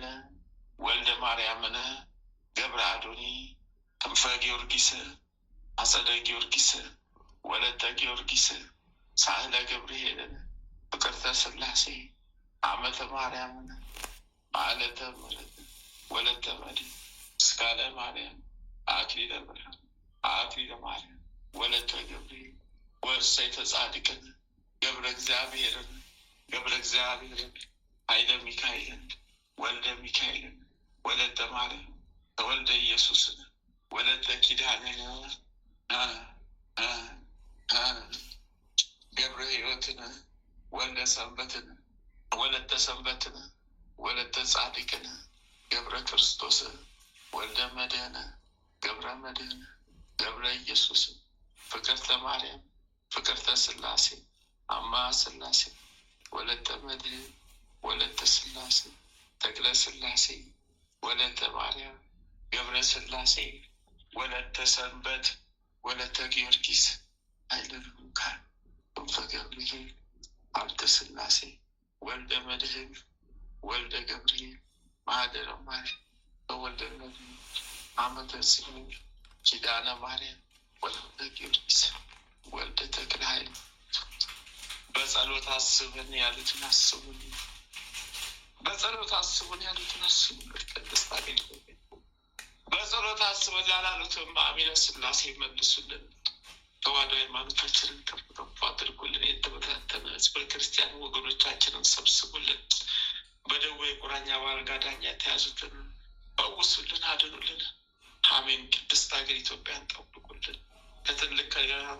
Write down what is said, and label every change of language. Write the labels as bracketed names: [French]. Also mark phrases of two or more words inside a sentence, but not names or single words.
[Amharic] ወልደ ማርያምን ገብረ አዶኒ ክንፈ ጊዮርጊስ አጸደ ጊዮርጊስ ወለተ ጊዮርጊስ ሳህለ ገብርኤልን ፍቅርተ ሥላሴ አመተ ማርያምን ማለተ ምሕረት ወለተ መድኅን እስካለ ማርያም አክሊለ ብርሃን አክሊለ ማርያም ወለተ ገብርኤል ወእሰይተ ጻድቅን ገብረ እግዚአብሔርን ኃይለ ሚካኤልን ወልደ ሚካኤልን ወለተ ማርያም ተወልደ ኢየሱስን ወለተ ኪዳንን ገብረ ሕይወትን ወልደ ሰንበትን ወለተ ሰንበትን ወለተ ጻድቅን ገብረ ክርስቶስ ወልደ መድህን ገብረ መድህን ገብረ ኢየሱስ ፍቅርተ ማርያም ፍቅርተ ሥላሴ አማ ሥላሴ ወለተ መድህን ወለተ ሥላሴ ተክለ ሥላሴ ወለተ ማርያም ገብረ ሥላሴ ወለተ ሰንበት ወለተ ጊዮርጊስ ኃይለ ልዑካን ክንፈ ገብርኤል ሀብተ ሥላሴ ወልደ መድህን ወልደ ገብርኤል ማህደረ ማርያም ወልደ መድህን አመተ ጽዮን ኪዳነ ማርያም ወልደ ጊዮርጊስ ወልደ ተክለ ኃይል በጸሎት አስበን ያሉትን አስቡን። በጸሎት አስቡን ያሉትን አስቡን። ቅድስት አገልግሎት በጸሎት አስበን ላላሉትም አሚነ ሥላሴ መልሱልን። ተዋሕዶ ሃይማኖታችንን ከፍ ከፍ አድርጉልን። የተበታተነ ሕዝበ ክርስቲያን ወገኖቻችንን ሰብስቡልን። በደዌ ቁራኛ በአልጋ ዳኛ የተያዙትን ፈውሱልን፣ አድኑልን። አሜን። ቅድስት ሀገር ኢትዮጵያን ጠብቁልን። ከትልቅ ከገናቷ